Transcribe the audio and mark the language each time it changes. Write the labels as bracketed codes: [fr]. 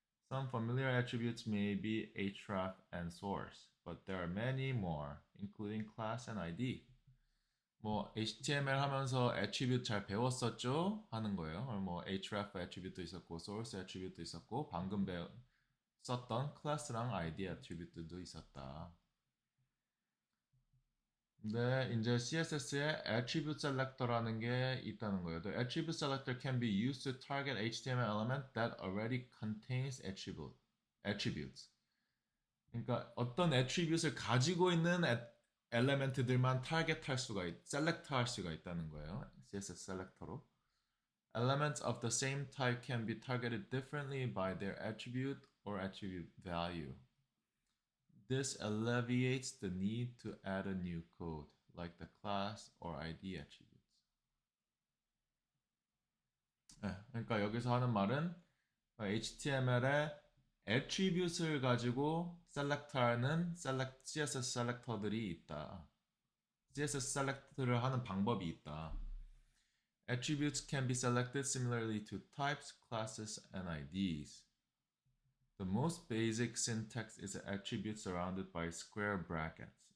[en] Some familiar attributes may be href and source, but there are many more, including class and ID. [ko] 뭐 HTML 하면서 attribute 잘 배웠었죠? 하는 거예요. 뭐 href attribute도 있었고, source attribute도 있었고, 방금 썼던 class랑 ID attribute도 있었다. 근데 이제 CSS에 attribute selector라는 게 있다는 거예요. [en] The attribute selector can be used to target HTML element that already contains attributes. [ko] 그러니까 어떤 attribute을 가지고 있는 엘레멘트들만 타겟할 수가 셀렉트할 수가 있다는 거예요. CSS 셀렉터로. [en] Elements of the same type can be targeted differently by their attribute or attribute value. This alleviates the need to add a new code, like the class or ID attributes. [ko] 네, 그러니까 여기서 하는 말은 HTML에 attribute을 가지고 select하는 CSS 셀렉터들이 있다. CSS 셀렉트를 하는 방법이 있다. [en] Attributes can be selected similarly to types, classes, and IDs. The most basic syntax is an attribute surrounded by square brackets.